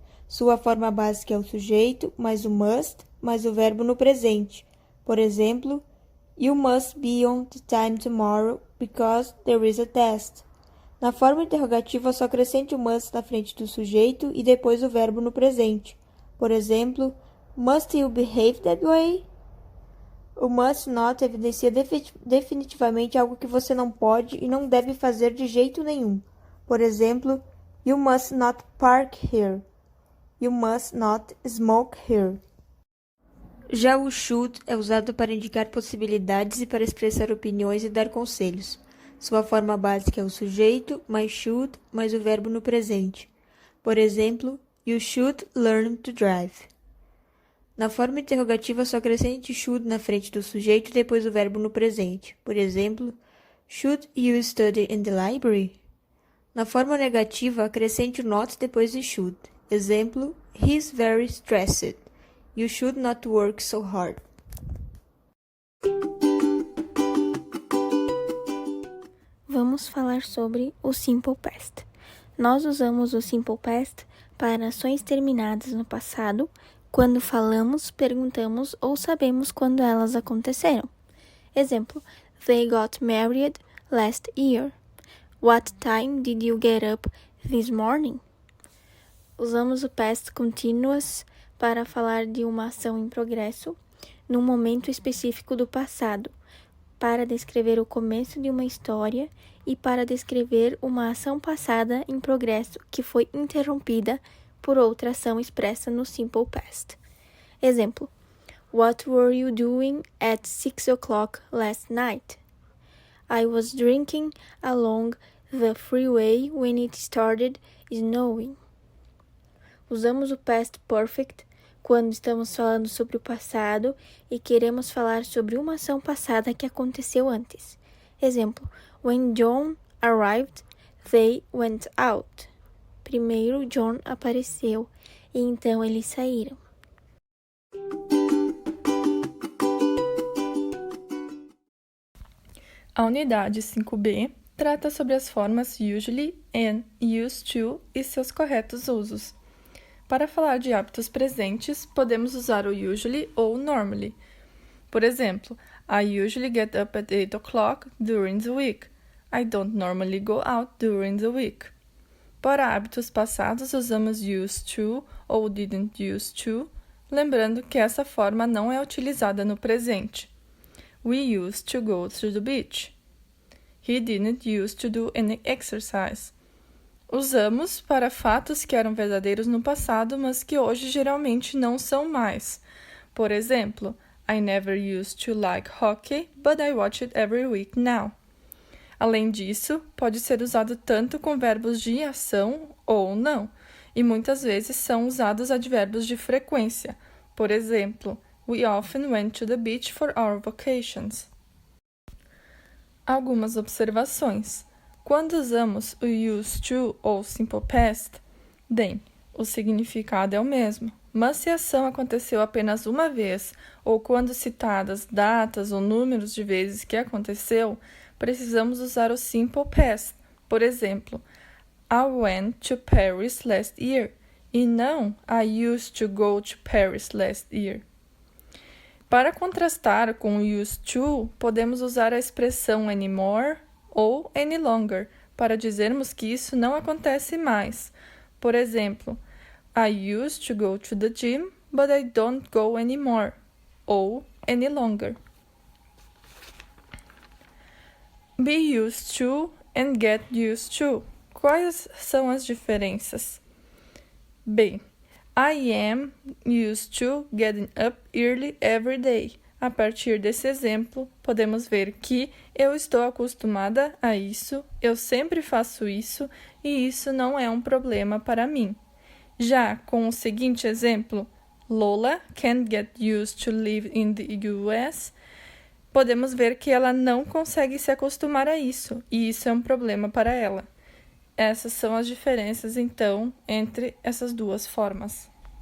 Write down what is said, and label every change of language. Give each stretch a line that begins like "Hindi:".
Portuguese: Sua forma básica é o sujeito, mais o must, mais o verbo no presente. Por exemplo,
English: you must be on the time tomorrow because there is a test.
Portuguese: Na forma interrogativa, só acrescente o must na frente do sujeito e depois o verbo no presente. Por exemplo,
English: must you behave that way?
Portuguese: O must not evidencia definitivamente algo que você não pode e não deve fazer de jeito nenhum. Por exemplo,
English: you must not park here. You must not smoke here.
Portuguese: Já o should é usado para indicar possibilidades e para expressar opiniões e dar conselhos. Sua forma básica é o sujeito, mais should, mais o verbo no presente. Por exemplo,
English: you should learn to drive.
Portuguese: Na forma interrogativa, só acrescente should na frente do sujeito e depois o verbo no presente. Por exemplo,
English: should you study in the library?
Portuguese: Na forma negativa, acrescente o not depois de should. Exemplo,
English: he's very stressed. You should not work so hard.
Portuguese: Vamos falar sobre o Simple Past. Nós usamos o Simple Past para ações terminadas no passado, quando falamos, perguntamos ou sabemos quando elas aconteceram. Exemplo,
English: they got married last year. What time did you get up this morning?
Portuguese: Usamos o Past Continuous para falar de uma ação em progresso, num momento específico do passado, para descrever o começo de uma história e para descrever uma ação passada em progresso que foi interrompida por outra ação expressa no simple past. Exemplo:
English: What were you doing at 6 o'clock last night? I was drinking along the freeway when it started snowing.
Portuguese: Usamos o past perfect quando estamos falando sobre o passado e queremos falar sobre uma ação passada que aconteceu antes. Exemplo:
English: When John arrived, they went out.
Portuguese: Primeiro John apareceu e então eles saíram. A unidade 5b trata sobre as formas usually and used to e seus corretos usos. Para falar de hábitos presentes, podemos usar o usually ou normally. Por exemplo,
English: I usually get up at 8 o'clock during the week. I don't normally go out during the week.
Portuguese: Para hábitos passados, usamos used to ou didn't used to, lembrando que essa forma não é utilizada no presente.
English: We used to go to the beach. He didn't used to do any exercise.
Portuguese: Usamos para fatos que eram verdadeiros no passado, mas que hoje geralmente não são mais. Por exemplo,
English: I never used to like hockey, but I watch it every week now.
Portuguese: Além disso, pode ser usado tanto com verbos de ação ou não, e muitas vezes são usados advérbios de frequência. Por exemplo,
English: we often went to the beach for our vacations.
Portuguese: Algumas observações. Quando usamos o used to ou simple past, bem, o significado é o mesmo, mas se a ação aconteceu apenas uma vez ou quando citadas datas ou números de vezes que aconteceu, precisamos usar o simple past. Por exemplo,
English: I went to Paris last year
Portuguese: e não
English: I used to go to Paris last year.
Portuguese: Para contrastar com o used to, podemos usar a expressão anymore ou any longer para dizermos que isso não acontece mais. Por exemplo,
English: I used to go to the gym, but I don't go anymore,
Portuguese: ou
English: any longer. Be used to and get used to.
Portuguese: Quais são as diferenças? Bem,
English: I am used to getting up early every day.
Portuguese: A partir desse exemplo, podemos ver que eu estou acostumada a isso, eu sempre faço isso e isso não é um problema para mim. Já com o seguinte exemplo,
English: Lola can't get used to live in the US,
Portuguese: podemos ver que ela não consegue se acostumar a isso e isso é um problema para ela. Essas são as diferenças, então, entre essas duas formas.